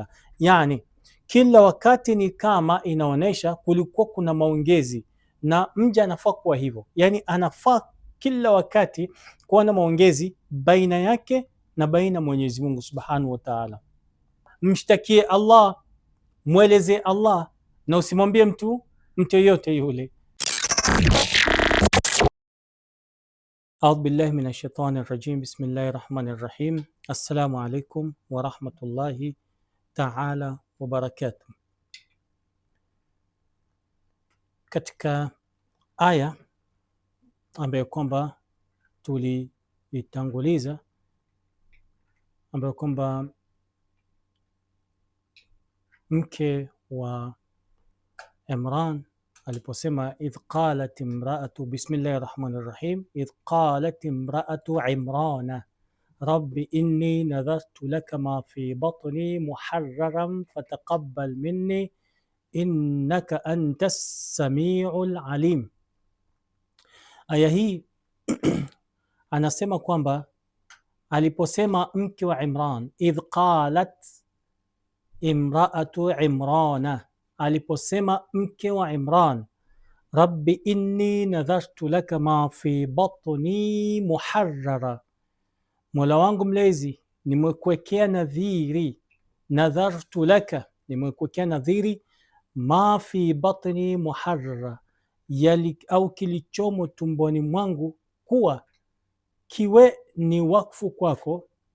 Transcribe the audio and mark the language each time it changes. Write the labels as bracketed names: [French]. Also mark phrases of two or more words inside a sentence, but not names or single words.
[Swahili] Yani kila wakati ni kama inaonyesha kulikuwa kuna maongezi, na mja anafaa kuwa hivyo, yani anafaa kila wakati kuwa na maongezi baina yake na baina Mwenyezi Mungu [Arabic] سبحانه وتعالى. [Swahili] Mshtakie Allah, mweleze Allah, na usimwambie mtu yote yule. [Arabic] أعوذ بالله من الشيطان الرجيم. بسم الله الرحمن الرحيم. السلام عليكم ورحمة الله تعالى وبركاته. [Swahili] Katika aya ambayo kwamba tuliitanguliza, ambayo kwamba mke wa [Arabic] Imran aliposema إذ قالت امرأة، بسم الله الرحمن الرحيم، إذ قالت امرأة عمران رب إني نذرت لك ما في بطني محررا فتقبل مني إنك أنت السميع العليم. [Swahili] Aya hii anasema kwamba aliposema mke wa Imran, [Arabic] إذ قالت امرأة Imrana, [Swahili] aliposema mke wa Imran, [Arabic] رب إني نذرت لك ما في بطني محررا, [Swahili] mola wangu mlezi nimekuwekea nadhiri, [Arabic] نذرت لك, [Swahili] nimekuwekea nadhiri, [Arabic] ما في بطني محررا, [Swahili] yali au kilichomo tumboni mwangu kuwa kiwe ni wakfu kwako,